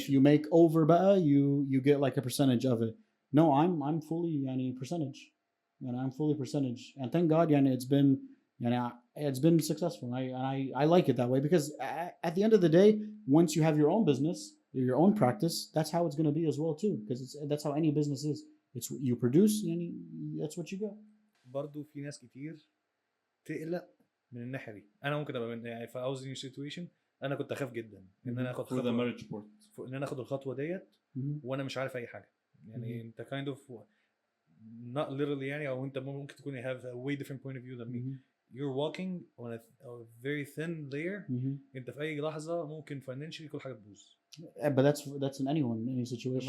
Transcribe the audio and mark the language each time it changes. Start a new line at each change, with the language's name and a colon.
English: if you make over you get like a percentage of it. No, I'm fully percentage. I'm fully percentage. And thank God it's been successful. I like it that way because at the end of the day, once you have your own business, your own practice, that's how it's going to be as well too, because that's how any business is. It's you produce, that's what you get.
Arabic: برضو في ناس كتير تقلق من الناحيه دي. انا ممكن ابقى في
English: I was in your situation
Arabic: انا كنت اخاف جدا ان انا اخد خطوه ان انا اخد الخطوه ديت وانا مش عارف اي حاجه.
English: انت kind of not literally
Arabic: او انت ممكن تكون
English: have a way different point of view than me. You're walking on a very thin layer.
Arabic: انت في اي لحظه ممكن financially كل حاجه تبوظ.
English: But that's in any situation.